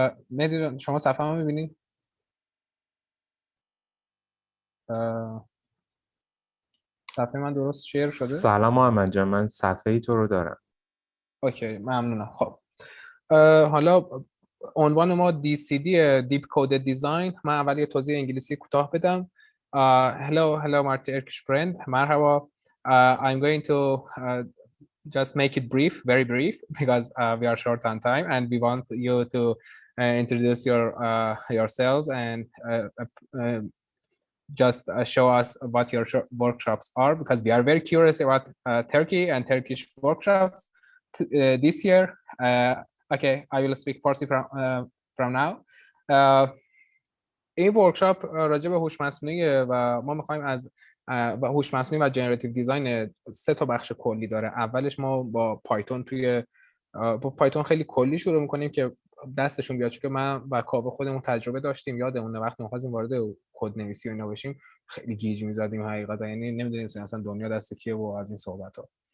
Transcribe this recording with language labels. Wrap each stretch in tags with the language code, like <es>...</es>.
<fa>مهدی شما صفحه منو میبینین؟ صفحه من درست شیر شده؟ سلام محمد جان، من صفحه تو رو دارم. اوکی، ممنونم. خب حالا عنوان ما DCD Deep Coded Design. من اول یه توضیح انگلیسی کوتاه بدم.</fa> <en>Hello my Turkish friend.</en> <tr>مرحبا.</tr> <en>I'm going to just make it brief, very brief, because we are short on time and we want you to introduce yourselves and just show us what your workshops are, because we are very curious about Turkey and Turkish workshops this year. Okay, I will speak Farsi from now.</en> <fa>این ورکشاپ راجع به هوش مصنوعی و ما می‌خوایم از هوش مصنوعی و جنراتیو دیزاین 3 تا بخش کلی داره. اولش ما با پایتون با پایتون خیلی کلی شروع می‌کنیم که دستشون بیاد، چون که من و کاوه خودمون تجربه داشتیم، یادمونه وقتی می‌خواستیم وارد کدنویسی و اینا بشیم خیلی گیج می‌زدیم حقیقتا، یعنی نمی‌دونیم اصلا دنیا دست کیه و از این صحبت‌ها.</fa>